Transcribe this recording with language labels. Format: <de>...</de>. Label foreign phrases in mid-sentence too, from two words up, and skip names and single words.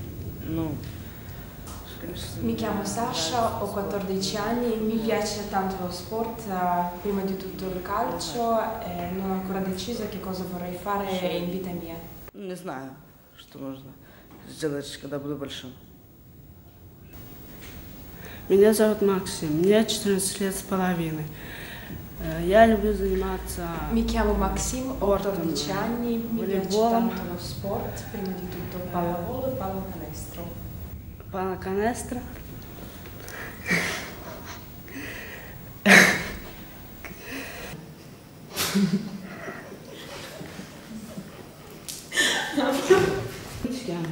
<it>Mi chiamo Sasha, ho 14 anni, mi piace tanto lo sport, prima di tutto il calcio e non ho ancora deciso che cosa vorrei fare in vita mia.</it> <ru>Не знаю, что можно сделать, когда буду большим. Меня зовут Максим, мне 14 лет с половиной. Я люблю заниматься</ru> <it>Mi chiamo Maxim, ho Sport, 14 anni, mi piace volleyball. tanto lo sport, prima di tutto pallavolo e pallacanestro. pallacanestro. Come si chiama?</it>